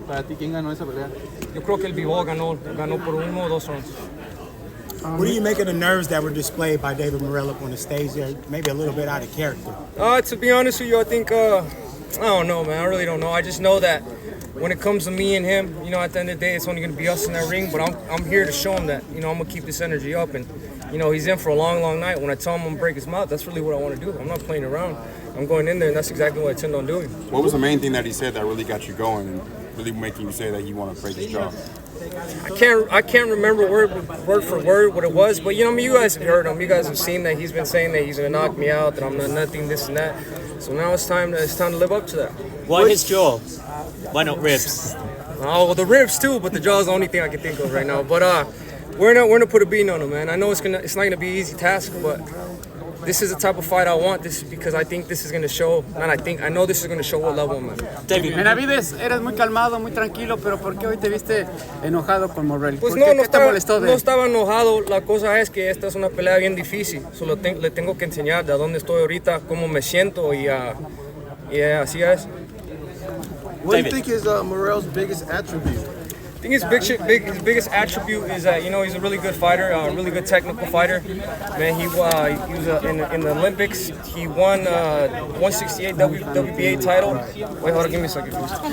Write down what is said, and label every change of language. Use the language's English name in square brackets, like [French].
[Spanish] ¿Para ti quién ganó esa pelea? Yo creo que el Bivol ganó por 1 o 2 rounds. [English] What do you make of the nerves that were displayed by David Morrell up on the stage there? Maybe a little bit out of character. To be honest with you, I think, I don't know, man. I really don't know. I just know that when it comes to me and him, at the end of the day, it's only going to be us in that ring. But I'm here to show him that, I'm going to keep this energy up. And, he's in for a long, long night. When I tell him I'm going to break his mouth, that's really what I want to do. I'm not playing around. I'm going in there, and that's exactly what I intend on doing. What was the main thing that he said that really got you going and really making you say that you want to break his jaw? I can't remember word for word what it was, but you guys have heard him. You guys have seen that he's been saying that he's gonna knock me out, that I'm not nothing, this and that. So now it's time to live up to that. Why his jaw? Why not ribs? Oh, well, the ribs too, but the jaw is the only thing I can think of right now. But we're gonna put a beat on him, man. I know it's not gonna be an easy task, but this is the type of fight I want. This is because I think this is going to show, I know this is going to show what level I'm at. [Spanish] Benavidez, eres muy calmado, muy tranquilo, pero ¿por qué hoy te viste enojado con Morrell? Pues ¿Por qué? ¿Qué te molestó de él? No estaba enojado, la cosa es que esta es una pelea bien difícil. Solo le tengo que enseñar de dónde estoy ahorita, cómo me siento y así es. [English] What do you think is Morrell's biggest attribute? I think his biggest attribute is that he's a really good fighter, a really good technical fighter. Man, he was in the Olympics. He won 168 WBA title. Wait, hold on, give me a second, please.